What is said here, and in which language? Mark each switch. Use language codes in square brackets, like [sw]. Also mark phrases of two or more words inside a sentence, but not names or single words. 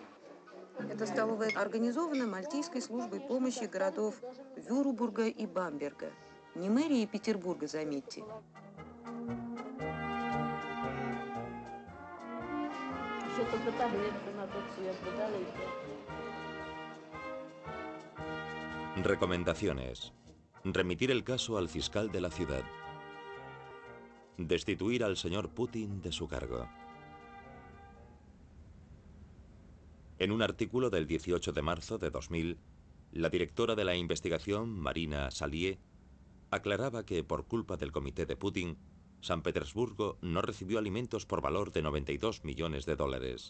[ru] Эта столовая организована Мальтийской службой помощи городов Вюрбурга и Бамберга. Не мэрии Петербурга, заметьте. Что-то таблетку на тот свет дали. [es] Recomendaciones. Remitir el caso al fiscal de la ciudad. Destituir al señor Putin de su cargo. En un artículo del 18 de marzo de 2000, la directora de la investigación, Marina Salié, aclaraba que por culpa del comité de Putin, San Petersburgo no recibió alimentos por valor de 92 millones de dólares.